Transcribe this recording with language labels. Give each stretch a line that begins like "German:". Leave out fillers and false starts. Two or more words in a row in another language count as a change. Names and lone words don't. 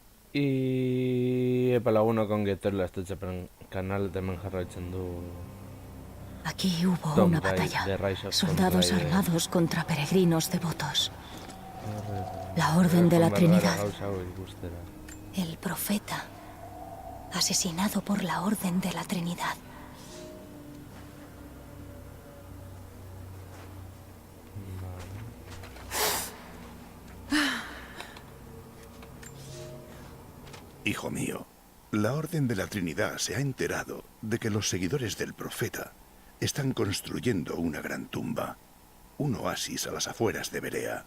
Basque: Epa lagunok ongi etorri Gaztetxearen kanal hemen jarraitzen du
Spanish: Aquí hubo Tomb una Raider, batalla. The Rise of Tomb Soldados Raider. armados contra peregrinos devotos. La Orden de la Trinidad.
Basque: Gauza hau ikustera.
Spanish: El profeta. Asesinado por la Orden de la Trinidad. Hijo mío, la Orden de la Trinidad se ha enterado de que los seguidores del profeta están construyendo una gran tumba, un oasis a las afueras de Berea.